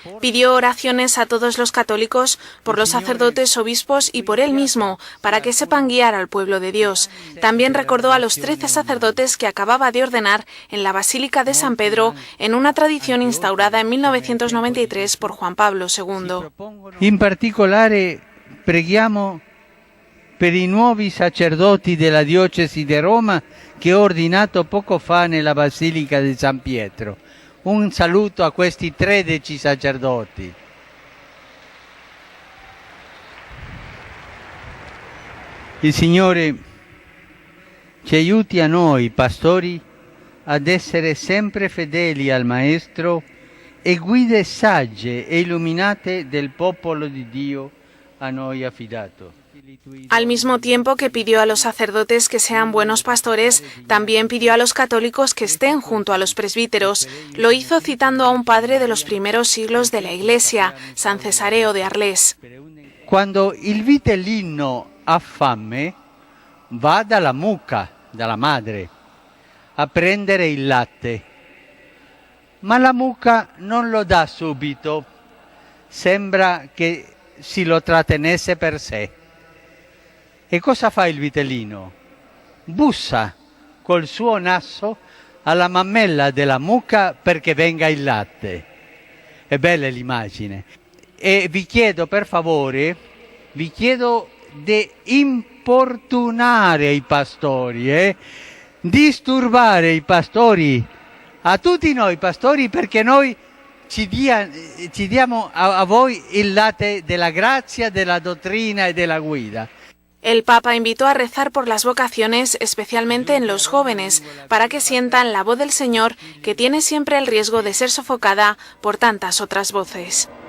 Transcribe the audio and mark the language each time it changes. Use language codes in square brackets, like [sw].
[es] Pidió oraciones a todos los católicos, por los sacerdotes, obispos y por él mismo, para que sepan guiar al pueblo de Dios. También recordó a los 13 sacerdotes que acababa de ordenar en la Basílica de San Pedro, en una tradición instaurada en 1993 por Juan Pablo II. [it] In particolare preghiamo per i nuovi sacerdoti della diocesi di Roma che ho ordinato poco fa nella Basilica di San Pietro. Un saluto a questi 13 sacerdoti. Il Signore ci aiuti a noi pastori ad essere sempre fedeli al Maestro e guide sagge e illuminate del popolo di Dio a noi affidato. [es] Al mismo tiempo que pidió a los sacerdotes que sean buenos pastores, también pidió a los católicos que estén junto a los presbíteros. Lo hizo citando a un padre de los primeros siglos de la Iglesia, San Cesareo de Arles. [it] Quando il vitellino ha fame, va dalla mucca, dalla madre, a prendere il latte. Ma la mucca non lo dà subito, sembra che si lo trattenesse per sé. E cosa fa il vitellino? Bussa col suo naso alla mammella della mucca perché venga il latte. È bella l'immagine. E vi chiedo per favore, vi chiedo di importunare i pastori, disturbare i pastori, a tutti noi pastori, perché noi ci diamo a voi il latte della grazia, della dottrina e della guida. [es] El Papa invitó a rezar por las vocaciones, especialmente en los jóvenes, para que sientan la voz del Señor, que tiene siempre el riesgo de ser sofocada por tantas otras voces.